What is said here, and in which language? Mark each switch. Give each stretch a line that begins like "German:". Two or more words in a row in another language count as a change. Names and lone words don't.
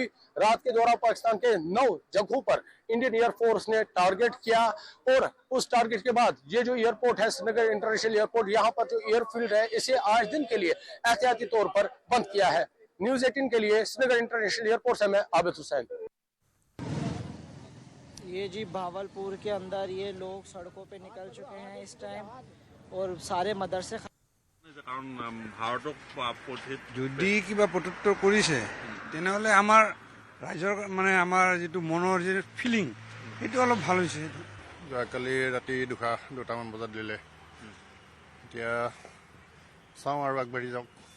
Hindi: रात के दौरान पाकिस्तान के 9 जगहों पर इंडियन एयरफोर्स ने टारगेट किया, और उस टारगेट के बाद ये जो एयरपोर्ट है श्रीनगर इंटरनेशनल एयरपोर्ट, यहाँ पर जो एयरफील्ड है इसे आज दिन के लिए एहतियाती तौर पर बंद किया है। न्यूज़ 18 के लिए श्रीनगर इंटरनेशनल एयरपोर्ट से मैं आबिद हुसैन। ये जी भावलपुर के अंदर ये लोग सड़कों पे निकल चुके हैं इस टाइम, और सारे मदरसे
Assamese: যদি কিবা প্ৰত্যুত্তৰ কৰিছে তেনেহ'লে আমাৰ ৰাইজৰ মানে আমাৰ যিটো মনৰ যি ফিলিং সেইটো অলপ ভাল হৈছে। যোৱাকালি ৰাতি 2টামান বজাত দিলে, এতিয়া চাওঁ আৰু আগবাঢ়ি যাওঁ।